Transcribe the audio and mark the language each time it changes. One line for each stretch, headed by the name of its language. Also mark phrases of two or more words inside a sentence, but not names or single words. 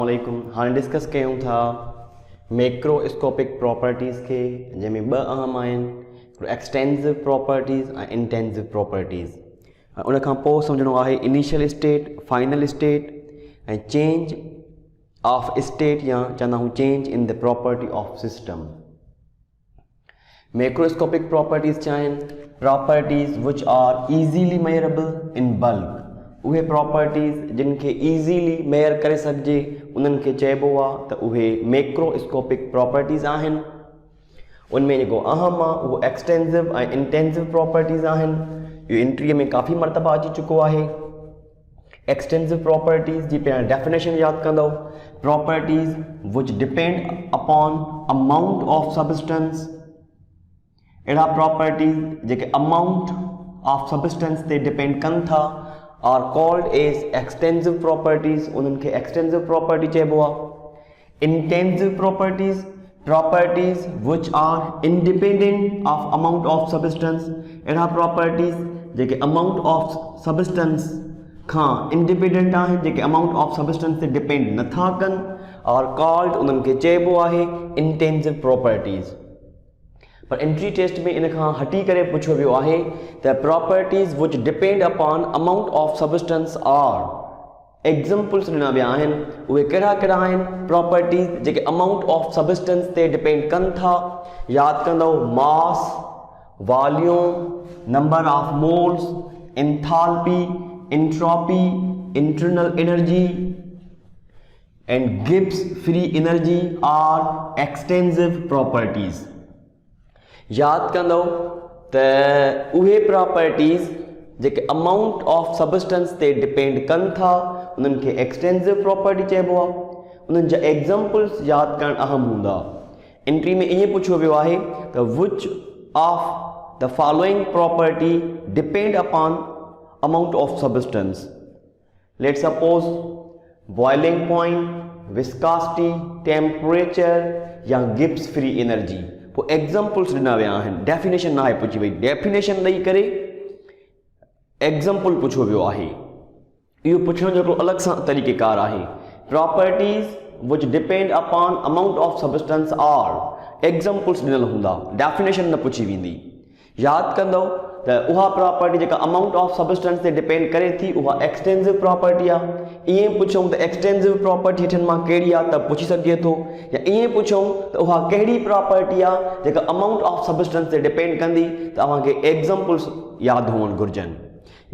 Sindhi: वालेकुम। हाँ डिस्कस कयूं था
English: macroscopic properties
Sindhi: के, जंहिंमें ॿ अहम आहिनि,
English: extensive properties
Sindhi: ऐं
English: intensive properties.
Sindhi: उन खां पोइ सम्झणो आहे
English: initial state, final state
Sindhi: ऐं
English: change of state
Sindhi: या चवंदा आहियूं
English: change in the property of system. macroscopic properties
Sindhi: छा आहिनि?
English: properties which are easily measurable in bulk.
Sindhi: उहे प्रॉपर्टीज़ जिन खे ईज़ीली मेयर करे सघिजे उन्हनि खे चइबो आहे त उहे
English: macroscopic properties
Sindhi: आहिनि। उनमें जेको अहम आहे उहो एक्सटेंसिव ऐं
English: intensive properties
Sindhi: आहिनि। इहो एंट्रीअ में काफ़ी मरतबा अची चुको आहे।
English: extensive properties
Sindhi: जी पहिरियां डेफिनेशन यादि कंदव।
English: properties which depend upon amount of substance.
Sindhi: अहिड़ा प्रॉपर्टीज़ जेके
English: amount of substance
Sindhi: ते डिपेंड कनि था
English: are called as extensive properties.
Sindhi: उन्हनि खे
English: extensive property
Sindhi: चइबो आहे।
English: intensive properties, properties which are independent of amount of substance.
Sindhi: अहिड़ा प्रॉपर्टीज़ जेके
English: amount of substance
Sindhi: खां इंडिपेंडेंट आहिनि, जेके
English: amount of substance
Sindhi: ते डिपेंड नथा कनि,
English: are called,
Sindhi: उन्हनि खे चइबो आहे
English: intensive properties.
Sindhi: पर
English: entry test
Sindhi: में इन खां हटी करे पुछियो वियो आहे त
English: properties which depend upon amount of substance are.
Sindhi: एग्जाम्पल्स ॾिना विया आहिनि। उहे कहिड़ा कहिड़ा आहिनि? प्रॉपर्टीज़ जेके
English: amount of substance
Sindhi: ते डिपेंड कनि था।
English: यादि कंदव mass, volume, number of moles, enthalpy, entropy, internal energy and Gibbs free energy are extensive properties.
Sindhi: यादि कंदव त उहे प्रॉपर्टीज़ जेके
English: amount of substance
Sindhi: ते डिपेंड कनि था उन्हनि खे
English: extensive property
Sindhi: चइबो आहे। उन्हनि जा एग्जाम्पल्स यादि करणु अहम हूंदा। एंट्री में ईअं पुछियो वियो आहे त
English: which of the following property depend upon amount of substance. let suppose boiling point, viscosity, temperature या Gibbs free energy।
Sindhi: पोइ एग्जाम्पल्स ॾिना विया आहिनि। डेफिनेशन न आहे पुछी वई। डेफिनेशन ॾेई करे एग्जाम्पल पुछियो वियो आहे। इहो पुछण जो हिकिड़ो अलॻि सां तरीक़ेकार आहे।
English: properties which depend upon amount of substance are.
Sindhi: एग्जाम्पल्स ॾिनल हूंदा, डेफिनेशन न पुछी वेंदी। यादि कंदव त उहा प्रॉपर्टी जेका
English: amount of substance
Sindhi: ते डिपेंड करे थी उहा
English: extensive property
Sindhi: आहे। ईअं पुछूं त
English: extensive property
Sindhi: हेठनि मां कहिड़ी आहे त पुछी सघिजे थो, या ईअं पुछूं त उहा कहिड़ी प्रॉपर्टी आहे जेका
English: amount of substance
Sindhi: ते डिपेंड कंदी त तव्हांखे एग्जाम्पल्स यादि हुअणु घुरिजनि।